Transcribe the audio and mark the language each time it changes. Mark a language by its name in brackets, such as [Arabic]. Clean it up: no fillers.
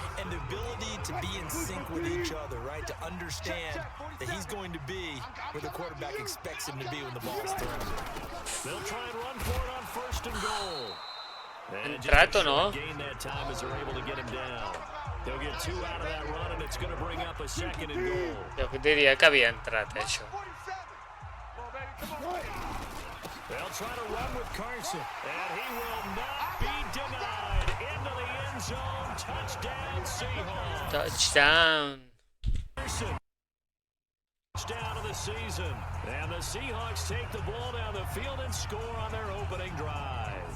[English] And the ability to be in sync with each other, right? To understand that he's going to be where the quarterback expects him to be when the ball is thrown. They'll try and run for it on 1st and goal. And [Catalan] Entrat o no? [English] gain that time as they're able to get him down. He'll get 2 out of that run, and it's going to bring up a 2nd and goal. [Catalan] Jo diria que havia entrat, això. [English] They'll try to run with Carson, and he will not be denied. Into the end zone, touchdown Seahawks. Touchdown. Touchdown of the season, and the Seahawks take the ball down the field and score on their opening drive.